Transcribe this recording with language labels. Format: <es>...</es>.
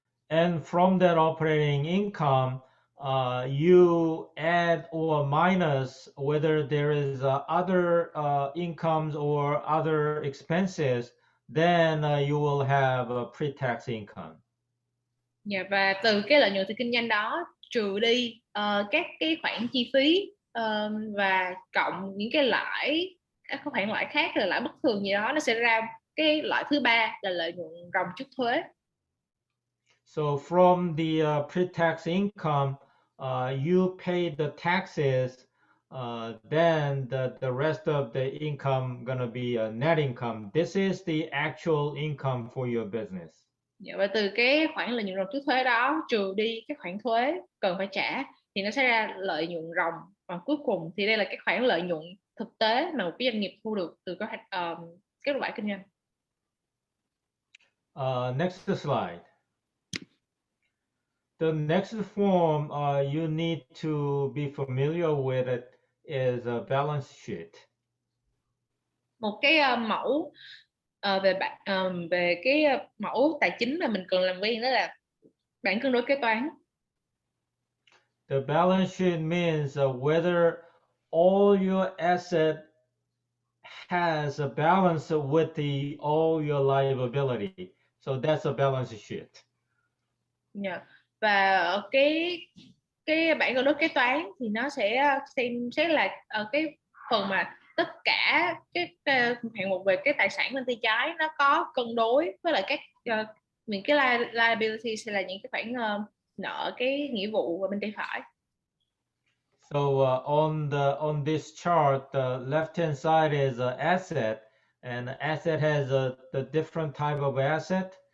<en>And from that operating income, you add or minus whether there is other incomes or other expenses, then you will have a pre-tax income.</en> <vi>Và từ cái lợi nhuận từ kinh doanh đó trừ đi các cái khoản chi phí và cộng những cái lãi, các khoản lãi khác là lãi bất thường gì đó, nó sẽ ra cái loại thứ ba là lợi nhuận ròng trước thuế.</vi> <en>So from the pre-tax income, you pay the taxes, then the rest of the income gonna be a net income. This is the actual income for your business.</en> <vi>Và từ cái khoản lợi nhuận ròng trước thuế đó trừ đi các khoản thuế cần phải trả thì nó sẽ ra lợi nhuận ròng, và cuối cùng thì đây là cái khoản lợi nhuận thực tế mà một cái doanh nghiệp thu được từ cái kết quả kinh doanh.</vi> <en>Next slide. The next form you need to be familiar with it is a balance sheet.</en> <vi>Một cái mẫu về cái mẫu tài chính mà mình cần làm quen đó là bảng cân đối kế toán.</vi> <en>The balance sheet means whether all your asset has a balance with all your liability. So that's a balance sheet.</en> <vi>Và cái bảng cân đối kế toán thì nó sẽ xem xét là cái phần mà tất cả cái hạng mục về cái tài sản bên tay trái nó có cân đối với lại các những cái liabilities hay là những cái khoản nợ, cái nghĩa vụ bên tay phải.</vi> <en>So on this chart, the left-hand side is an asset, and asset has the different type of asset.</en>